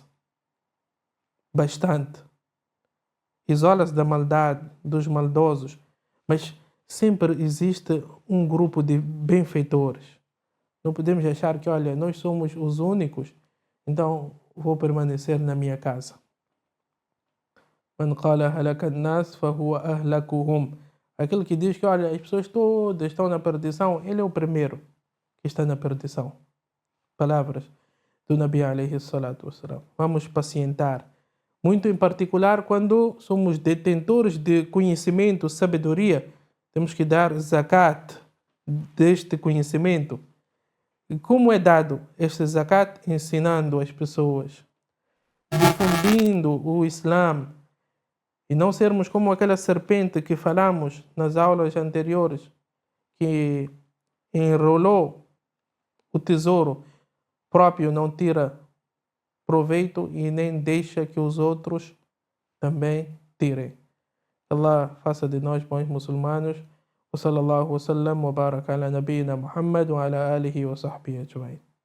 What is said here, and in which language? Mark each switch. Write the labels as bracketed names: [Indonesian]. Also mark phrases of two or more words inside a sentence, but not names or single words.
[Portuguese] Bastante. Isola-se da maldade, dos maldosos, mas sempre existe um grupo de benfeitores. Não podemos achar que, olha, nós somos os únicos, então vou permanecer na minha casa. [Arabic] من قال هلك الناس فهو أهلكهم. [Portuguese] Aquele que diz que, olha, as pessoas todas estão na perdição, ele é o primeiro que está na perdição. Palavras do Nabi [Arabic] عليه الصلاة والسلام. [Portuguese] Vamos pacientar. Muito em particular quando somos detentores de conhecimento, sabedoria, temos que dar zakat deste conhecimento. E como é dado este zakat? Ensinando as pessoas, difundindo o Islã, e não sermos como aquela serpente que falamos nas aulas anteriores, que enrolou o tesouro próprio, não tira proveito e nem deixa que os outros também tirem. Allah faça de nós bons muçulmanos. [Arabic] وصلى الله وسلم وبارك على نبينا محمد وعلى آله وصحبه أجمعين.